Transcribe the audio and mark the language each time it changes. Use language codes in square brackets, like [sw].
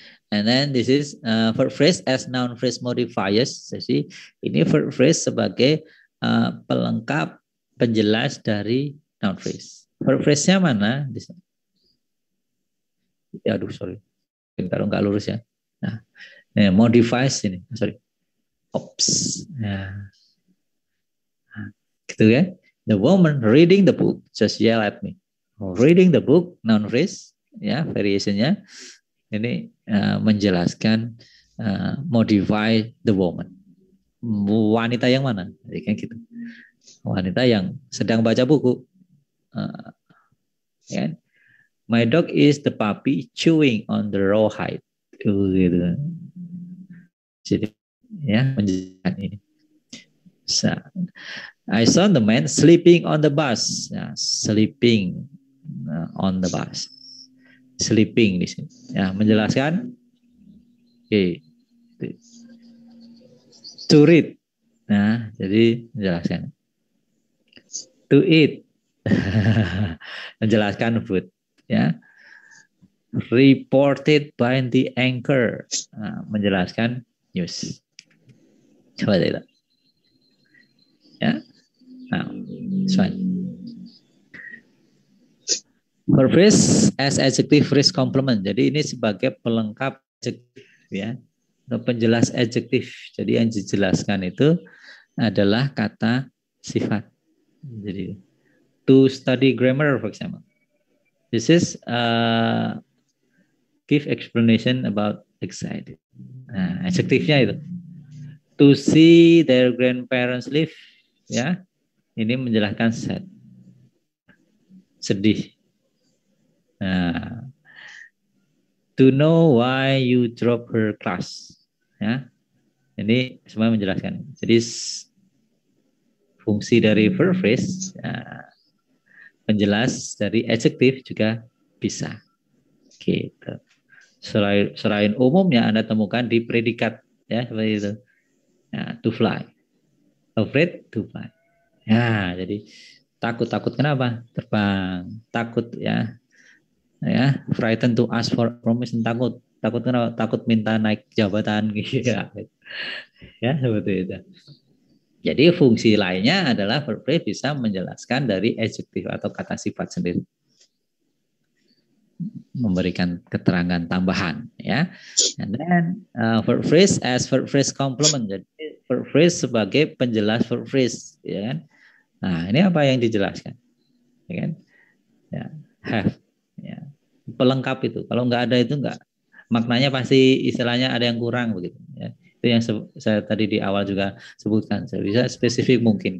[en] And then this is verb phrase as noun phrase modifiers. [id] Jadi ini verb phrase sebagai pelengkap penjelas dari noun phrase. Verb phrase-nya mana? Ya, aduh, sorry. Kalau nggak lurus ya. Nah, modifies ini, sorry. Ops. Nah, gitu ya. [en] The woman reading the book just yell at me. Reading the book, [id] noun phrase, ya, variationnya ini menjelaskan [en] modify the woman. [id] Wanita yang mana? Jadi kan gitu. Wanita yang sedang baca buku. [en] Ya. My dog is the puppy chewing on the rawhide. Gitu. [id] Jadi ya menjelaskan ini. [en] So, I saw the man sleeping on the bus. Ya, sleeping on the bus. Sleeping [id] di sini. Ya, menjelaskan. Oke. [en] To read. [id] Nah, jadi menjelaskan. [en] To eat. [id] Menjelaskan food. Ya. [en] Reported by the anchor. [id] Nah, menjelaskan news. Coba itu. Ya. [en] Nah, fine. Verb phrase as adjective phrase complement. [id] Jadi ini sebagai pelengkap adjektif ya. Penjelas adjektif. Jadi yang dijelaskan itu adalah kata sifat. [en] Jadi to study grammar for example. This is give explanation about excited. [id] Nah, adjektifnya itu. [en] To see their grandparents live ya. [id] Ini menjelaskan sad. Sedih. [en] Nah, to know why you drop her class. [id] Ya. Ini semua menjelaskan. Jadi fungsi dari verb phrase ya, penjelas dari adjektif juga bisa. Gitu. Selain umumnya Anda temukan di predikat ya seperti itu. Nah, to fly. [en] Afraid to fly. [id] Ya, jadi takut kenapa? Terbang. Takut ya. [en] Ya, frightened to ask for permission, [id] takut kenapa? Takut minta naik jabatan gitu ya. Ya, seperti itu. Jadi fungsi lainnya adalah verb phrase bisa menjelaskan dari adjektif atau kata sifat sendiri. Memberikan keterangan tambahan ya. [en] And then verb phrase as verb phrase complement. [id] Jadi verb phrase sebagai penjelas verb phrase ya kan. Nah, ini apa yang dijelaskan? Ya kan? Ya, have ya. Pelengkap itu. Kalau nggak ada itu nggak, maknanya pasti istilahnya ada yang kurang begitu ya. Itu yang saya tadi di awal juga sebutkan. Saya bisa spesifik mungkin.